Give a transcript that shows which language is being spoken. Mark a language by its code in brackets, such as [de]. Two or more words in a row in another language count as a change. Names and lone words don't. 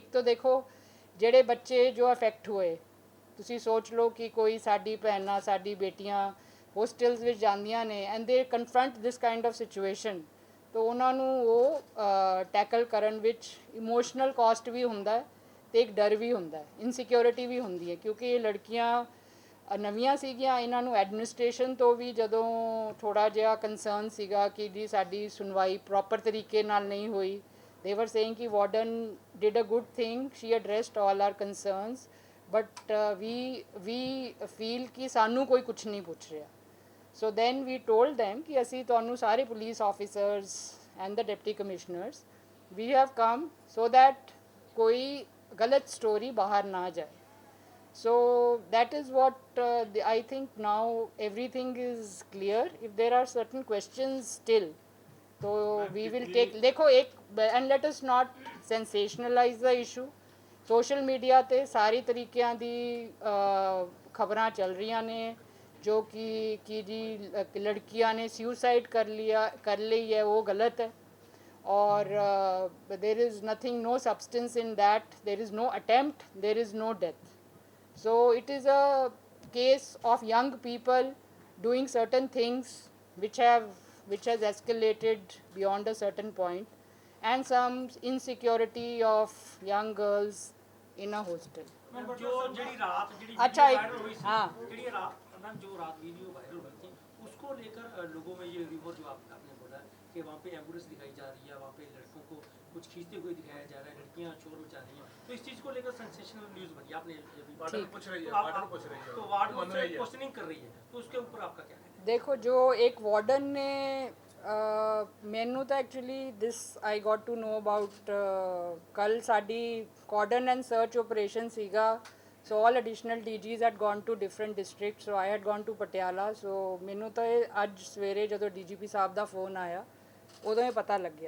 [pa] ਇੱਕ ਤਾਂ ਦੇਖੋ ਜਿਹੜੇ ਬੱਚੇ ਜੋ ਅਫੈਕਟ ਹੋਏ, ਤੁਸੀਂ ਸੋਚ ਲਓ ਕਿ ਕੋਈ ਸਾਡੀ ਭੈਣਾਂ, ਸਾਡੀ ਬੇਟੀਆਂ ਹੋਸਟਲਸ ਵਿੱਚ ਜਾਂਦੀਆਂ ਨੇ [en] and they confront this kind of situation, [pa] ਤਾਂ ਉਹਨਾਂ ਨੂੰ ਉਹ ਟੈਕਲ ਕਰਨ ਵਿੱਚ [en] emotional cost [pa] ਵੀ ਹੁੰਦਾ ਅਤੇ ਇੱਕ ਡਰ ਵੀ ਹੁੰਦਾ, ਇਨਸਿਕਿਉਰਿਟੀ ਵੀ ਹੁੰਦੀ ਹੈ। ਕਿਉਂਕਿ ਇਹ ਲੜਕੀਆਂ ਨਵੀਆਂ ਸੀਗੀਆਂ, ਇਹਨਾਂ ਨੂੰ ਐਡਮਿਨਿਸਟ੍ਰੇਸ਼ਨ ਤੋਂ ਵੀ ਜਦੋਂ ਥੋੜ੍ਹਾ ਜਿਹਾ ਕੰਸਰਨ ਸੀਗਾ ਕਿ ਜੀ ਸਾਡੀ ਸੁਣਵਾਈ ਪ੍ਰੋਪਰ ਤਰੀਕੇ ਨਾਲ ਨਹੀਂ ਹੋਈ, [en] they were saying ਕਿ warden did a good thing, she addressed all our concerns, but we feel [pa] ਕਿ ਸਾਨੂੰ ਕੋਈ ਕੁਛ ਨਹੀਂ ਪੁੱਛ ਰਿਹਾ। [en] So then we told them [pa] ਕਿ ਅਸੀਂ ਤੁਹਾਨੂੰ ਸਾਰੇ [en] police officers and the deputy commissioners, we have come so that [pa] ਕੋਈ ਗਲਤ story ਬਾਹਰ ਨਾ ਜਾਏ। [en] So that is what I think now everything is clear. If there are certain questions still, so we will take, [hi] देखो एक, [en] and let us not sensationalize the issue. Social media [pa] ਤੇ ਸਾਰੀ ਤਰੀਕਿਆਂ ਦੀ ਖਬਰਾਂ ਚੱਲ ਰਹੀਆਂ ਨੇ ਜੋ ਕਿ ਜੀ ਲੜਕੀਆਂ ਨੇ ਸੁਸਾਈਡ ਕਰ ਲਈ ਹੈ, ਉਹ ਗਲਤ ਹੈ। [en] ਔਰ there is nothing, no substance in that, there is no attempt, there is no death. So it is a case of young people doing certain things which has escalated beyond a certain point, and some insecurity of young girls in a hostel. [pa] जो ਜਿਹੜੀ ਰਾਤ ਜਿਹੜੀ [hi] अच्छा, वायरल हुई थी, हाँ। ਜਿਹੜੀ रात मैम जो रात वीडियो वायरल हुई थी, उसको लेकर लोगों में ये रिवॉर्ड जो आपने बोला कि वहाँ पे एम्बुलेंस दिखाई जा रही है, वहाँ पे लड़कों को कुछ खींचते हुए दिखाया जा रहा है, लड़कियाँ शोर मचा रही हैं, तो इस चीज़ को लेकर [en] sensational news [hi] बनी। आपने वार्डन पूछ रही है, वार्डन पूछ रही है, तो वार्ड उससे क्वेश्चनिंग कर रही है, तो उसके ऊपर आपका क्या है? [pa] देखो जो एक वार्डन ने ਮੈਨੂੰ ਤਾਂ [en] actually this I got to know about [pa] ਕੱਲ੍ਹ ਸਾਡੀ [en] cordon and search operation [pa] ਸੀਗਾ। [en] so all additional DGs had gone to different district, so I had gone to ਪਟਿਆਲਾ। [pa] ਸੋ ਮੈਨੂੰ ਤਾਂ ਇਹ ਅੱਜ ਸਵੇਰੇ ਜਦੋਂ DGP ਸਾਹਿਬ ਦਾ ਫੋਨ ਆਇਆ ਉਦੋਂ ਇਹ ਪਤਾ ਲੱਗਿਆ।